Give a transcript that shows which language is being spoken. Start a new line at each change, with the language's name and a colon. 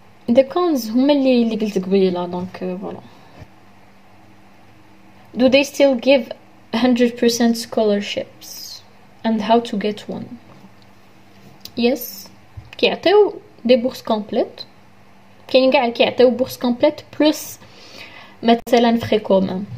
English: the cons
Arabic: هما اللي قلت قبيله. دونك فوالا.
English: do they still give 100% scholarships and how to get one?
Arabic: yes كيعطيو دي بورس كومبليت، كاين كاع كيعطيو بورس كومبليت بلس مثلا فري كومون.